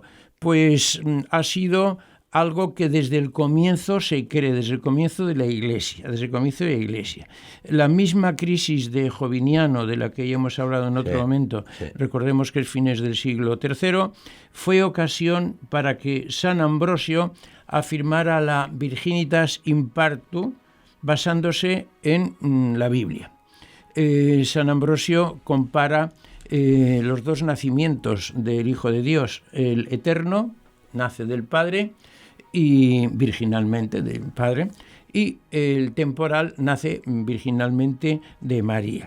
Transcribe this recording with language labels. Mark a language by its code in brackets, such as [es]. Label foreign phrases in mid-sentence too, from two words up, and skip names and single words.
[es] Pues ha sido algo que desde el comienzo se cree, desde el comienzo de la Iglesia. La misma crisis de Joviniano, de la que ya hemos hablado en otro momento, recordemos que es fines del siglo III, fue ocasión para que San Ambrosio afirmara la [la] Virginitas in partu [es] basándose en la Biblia. San Ambrosio compara los dos nacimientos del Hijo de Dios. El eterno nace del Padre y virginalmente del Padre, y el temporal nace virginalmente de María.